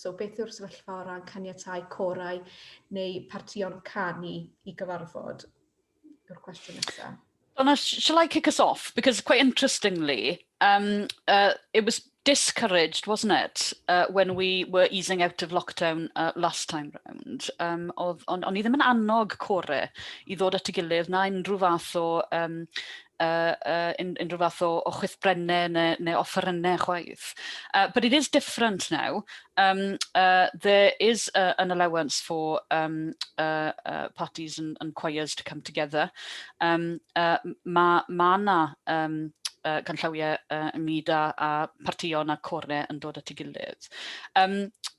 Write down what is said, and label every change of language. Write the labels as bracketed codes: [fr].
[cy] So beth yw'r sefyllfa o ran caniatau corau neu partïon canu I gyfarfod? Yw'r cwestiwn nesaf. [en] Donna, shall I kick us off? Because quite interestingly, it was discouraged, wasn't it, when we were easing out of lockdown last time round. [cy] O'n I ddim yn annog core I ddod at I gilydd na unrhyw fath o unrhyw fath o chwithbrennau neu offerynnau chwaith. [en] But it is different now. There is an allowance for parties and choirs to come together. [cy] Ma na ganllawiau ymwneud a partïon a corau yn dod at I gilydd.